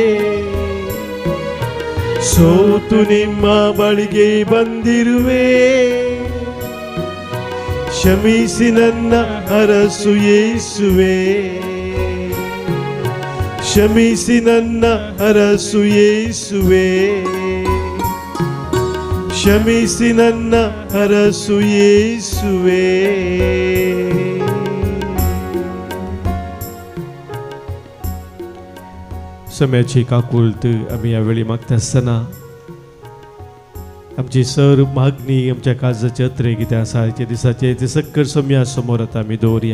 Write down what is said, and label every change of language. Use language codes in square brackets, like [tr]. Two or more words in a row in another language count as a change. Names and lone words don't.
[kn] ಸೋತು ನಿಮ್ಮ ಬಳಿಗೆ ಬಂದಿರುವೆ, ಕ್ಷಮಿಸಿ ನನ್ನ ಹರಸು ಯೇಸುವೆ, ಕ್ಷಮಿಸಿ ನನ್ನ ಹರಸು ಯೇಸುವೆ, ಕ್ಷಮಿಸಿ ನನ್ನ ಹರಸು ಯೇಸುವೆ. [kok] सम्याची काकुलत आम्ही यावेळी मागता आसतना आमची सर मागणी आमच्या काळजाचे अत्रे कितें आसा ह्याच्या दिसाचे ते सक्कल सम्या समोर आतां आमी दवरया.